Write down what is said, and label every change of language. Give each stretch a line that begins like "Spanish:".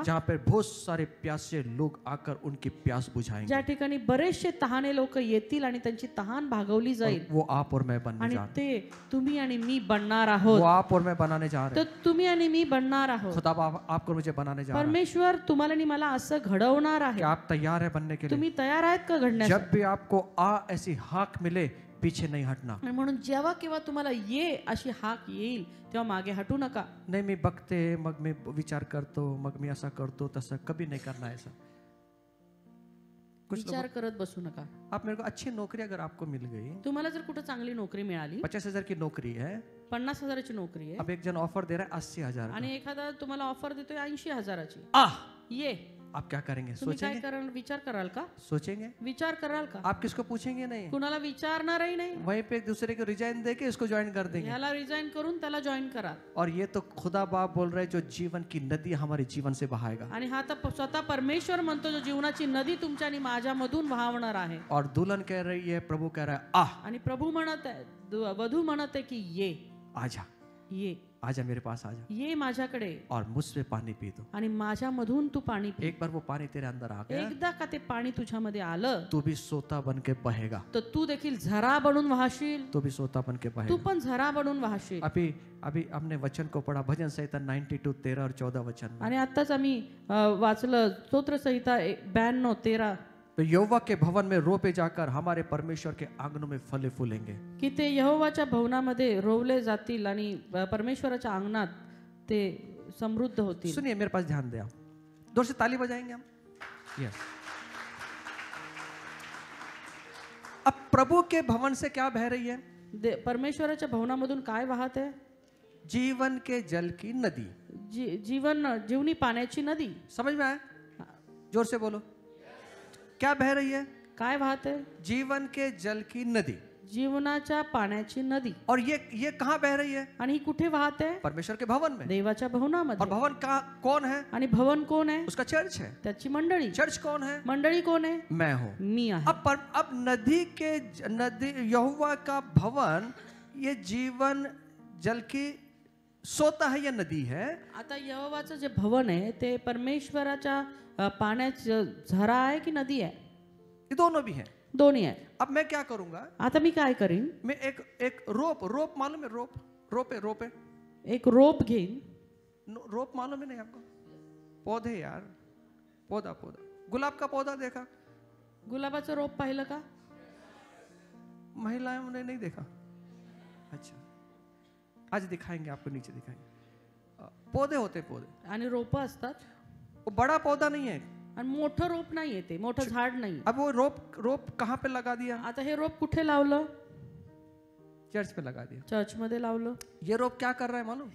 Hindi: जहाँ पे बहुत सारे प्यासे लोग आकर उनकी प्यास बुझाएंगे.
Marathi: ज्या ठिकाणी बरेचसे तहाने लोक येतील आणि त्यांची तहान भागवली जाईल.
Hindi: वो आप और मैं बनने
Marathi: आणि
Hindi: जा रहे हैं.
Marathi: ते तुम्ही आणि मी बनणार
Hindi: वो
Marathi: आहोत.
Hindi: आप और मैं बनाने जा रहे
Marathi: तर तुम्ही आणि मी बनणार
Hindi: हैं.
Marathi: आहोत.
Hindi: खुदा आपको मुझे बनाने जा रहा है.
Marathi: परमेश्वर तुम्हाला आणि मला असं घडवणार आहे.
Hindi: क्या आप तैयार है बनने के लिए?
Marathi: तुम्ही तयार आहेत का घडण्यासाठी?
Hindi: जब भी आपको आ ऐसी हाक मिले, पीछे नहीं हटना.
Marathi: आणि म्हणून जेव्हा केव्हा तुम्हाला ये अशी हाक येईल तेव्हा मागे हटू नका. नहीं मी बघते, मग मी विचार करतो, मग मी ऐसा करतो तसा,
Hindi: कभी नहीं करना ऐसा. कुछ
Marathi: विचार करत बसू नका.
Hindi: आप मेरे को अच्छी नौकरी अगर आपको मिल गई,
Marathi: तुम्हाला जर कुठे चांगली नोकरी मिळाली,
Hindi: 50,000 की नौकरी है,
Marathi: 50,000ची नोकरी आहे
Hindi: अब एक जन ऑफर दे रहा है 80,000 का.
Marathi: आणि एखादा तुम्हाला ऑफर देतोय 80,000ची, ये
Hindi: आप क्या करेंगे?
Marathi: तुम्ही काय
Hindi: सोचेंगे?
Marathi: कराल? विचार कराल का?
Hindi: सोचेंगे?
Marathi: विचार कराल का?
Hindi: आप किसको पूछेंगे नहीं,
Marathi: कुणाला विचारणारही नाही.
Hindi: वहीं पे एक दूसरे को रिजाइन देके इसको ज्वाइन कर देंगे.
Marathi: ह्याला रिजाईन करून त्याला जॉईन करा.
Hindi: और ये तो खुदा बाप बोल रहे हैं जो जीवन की नदी हमारे जीवन से बहाएगा.
Marathi: आणि हा तर स्वतः परमेश्वर म्हणतो जो जीवनाची नदी तुमच्या आणि माझ्यामधून वाहवणार आहे.
Hindi: और दुल्हन कह रही है, प्रभु कह रहा है आ,
Marathi: आणि प्रभू म्हणत आहे, वधू म्हणत आहे की ये,
Hindi: आजा,
Marathi: ये,
Hindi: आजा मेरे पास आजा
Marathi: ये माझ्याकडे
Hindi: और मुझसे पानी पी दो.
Marathi: आणि माझ्यामधून तू पाणी पी.
Hindi: एक बार वो पानी तेरे अंदर आ गया,
Marathi: एकदा का ते पाणी तुझ्यामध्ये आलं
Hindi: तू भी सोता बन के बहेगा.
Marathi: तर तू देखील झरा बनून वाहशील.
Hindi: तू भी सोता बन के
Marathi: तू
Hindi: बहेगा.
Marathi: पण झरा बनून वाहशील.
Hindi: अभी अभी हमने वचन को पढ़ा, भजन संहिता 92 13 और 14 वचन में.
Marathi: आणि आताच आम्ही वाचलं स्तोत्र संहिता 92 13
Hindi: तो यहोवा के भवन में रोपे जाकर हमारे परमेश्वर के आंगनों में फले फूलेंगे.
Marathi: की ते यहोवाच्या भवनामध्ये रोवले जातील आणि परमेश्वराच्या अंगणात ते समृद्ध होतील.
Hindi: सुनिए, मेरे पास ध्यान दे. आप जोर से ताली बजाएंगे हम. यस. अब प्रभु के भवन से क्या बह रही है?
Marathi: परमेश्वराच्या भवनामधून काय वाहत आहे?
Hindi: जीवन के जल की नदी.
Marathi: जीवनी पाण्याची नदी.
Hindi: समझ में आया? जोर से बोलो. क्या बह रही है?
Marathi: काय वाहत आहे?
Hindi: जीवन के जल की नदी.
Marathi: जीवनाच्या पाण्याची नदी.
Hindi: और ये कहाँ बह रही है?
Marathi: आणि ही कुठे वाहते?
Hindi: परमेश्वर के भवन में.
Marathi: देवाच्या भवनामध्ये.
Hindi: और भवन का कौन है?
Marathi: आणि भवन कोण आहे?
Hindi: उसका चर्च है.
Marathi: त्याची मंडळी.
Hindi: चर्च कौन है?
Marathi: मंडळी कोण आहे?
Hindi: मैं हूँ.
Marathi: मी आहे.
Hindi: अब नदी यहोवा का भवन, ये जीवन जल की सोता है या नदी है?
Marathi: आता यहोवाचं जे भवन आहे ते परमेश्वराच्या पाण्याचं झरा आहे की नदी आहे?
Hindi: ये दोनों भी हैं.
Marathi: दोन्ही आहे.
Hindi: अब मैं क्या करूंगा?
Marathi: आता मी काय करीन?
Hindi: मैं एक रोप मालूम है? रोप है.
Marathi: एक रोप घेईन.
Hindi: रोप मालूम है नहीं आपको? पौधे यार, पौधा. गुलाब का पौधा देखा?
Marathi: गुलाबाचं रोप पाहिलं का?
Hindi: महिलाएं ने नहीं देखा. अच्छा, आज दिखाएंगे आपको, नीचे दिखाएंगे. पौधे होते पौधे
Marathi: आणि रोप असतात.
Hindi: वो बड़ा पौधा नहीं है
Marathi: आणि मोठं रोप नाहीये, ते मोठं झाड नाही.
Hindi: अब वो रोप कहाँ पे लगा दिया?
Marathi: आता हे रोप कुठे लावलं?
Hindi: चर्च पे लगा दिया.
Marathi: चर्च मध्ये लावलं.
Hindi: ये रोप क्या कर रहा है मालूम?